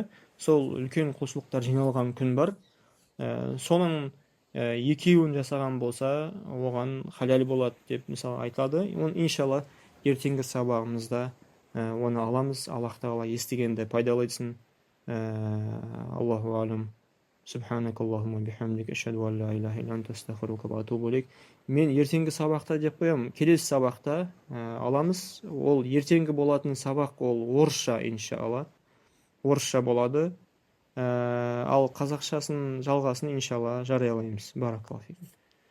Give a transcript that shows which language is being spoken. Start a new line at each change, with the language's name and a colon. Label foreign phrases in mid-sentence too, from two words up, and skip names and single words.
Kazakh: Сол үлкен құлшылықтар жиналған күн бар. Соның екеуін жасаған болса, оған халал болады деп мысалы айтады. Оны иншалла ертеңгі сабағымызда оны аламыз. Аллах тағала естігенді пайдалайтсын.
Arabic: الله أعلم. سبحانك اللهم وبحمدك أشهد أن لا إله إلا أنت أستغفرك وأتوب إليك.
Kazakh: Мен ертеңгі сабақта деп қоямын. Келесі сабақта аламыз. Ол ертеңгі болатын сабақ ол орысша, иншалла. Орысша болады. Ал қазақшасын жалғасын иншалла жариялаймыз.
Arabic: بارك الله فيكم.